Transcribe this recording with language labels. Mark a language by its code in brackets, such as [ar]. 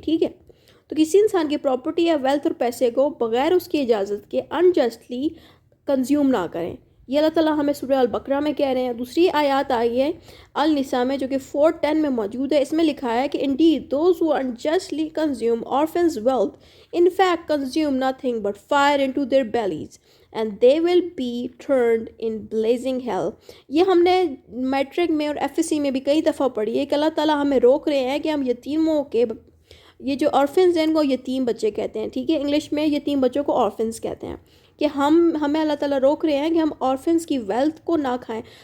[ur] ٹھیک ہے, تو کسی انسان کی پراپرٹی یا ویلتھ اور پیسے کو بغیر اس کی اجازت کے انجسٹلی کنزیوم نہ کریں. یہ اللہ تعالیٰ ہمیں سورہ البقرہ میں کہہ رہے ہیں. دوسری آیات آئی ہے النساء میں جو کہ 4:10 میں موجود ہے. اس میں لکھا ہے کہ [en] indeed those who unjustly consume orphans' wealth in fact consume nothing but fire into their bellies and they will be turned in blazing hell. [ur] یہ ہم نے میٹرک میں اور ایف ایس سی میں بھی کئی دفعہ پڑھی ہے کہ اللہ تعالیٰ ہمیں روک رہے ہیں کہ ہم یتیموں کے یہ جو آرفنز ہیں ان کو یتیم بچے کہتے ہیں, ٹھیک ہے, انگلش میں یتیم بچوں کو آرفنز کہتے ہیں, کہ ہمیں اللہ تعالیٰ روک رہے ہیں کہ ہم آرفنز کی ویلتھ کو نہ کھائیں.